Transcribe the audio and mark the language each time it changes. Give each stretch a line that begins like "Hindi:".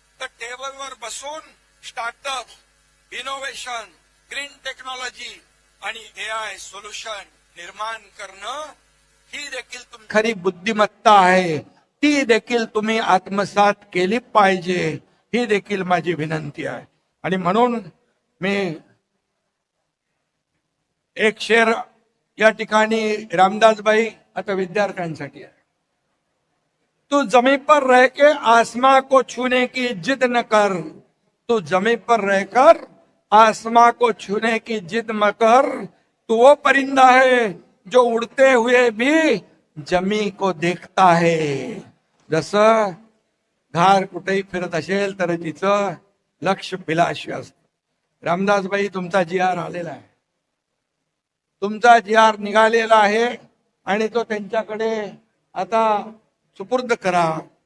Marathi: तर टेबलवर बसून स्टार्टअप, इनोव्हेशन, ग्रीन टेक्नॉलॉजी आणि AI सोल्युशन निर्माण करणं ही देखील तुमची खरी बुद्धिमत्ता आहे. ती देखील तुम्ही आत्मसात केली पाहिजे, ही देखील माझी विनंती आहे. आणि म्हणून मी एक शेर या ठिकाणी रामदासबाई आता विद्यार्थ्यांसाठी आहे.
Hindi: तू जमीन पर रह के आसमां को छूने की जिद न कर, तू जमीन पर रहकर आसमां को छूने की जिद न कर, तू वो परिंदा है जो उड़ते हुए भी जमी को देखता है.
Marathi: जसं घार कुठेही फिरत असेल तर तिचं लक्ष पिलाशी असतं. रामदासबाई तुमचा GR आलेला आहे, तुमचा GR निघालेला आहे आणि तो त्यांच्याकडे आता सुपूर्द करा.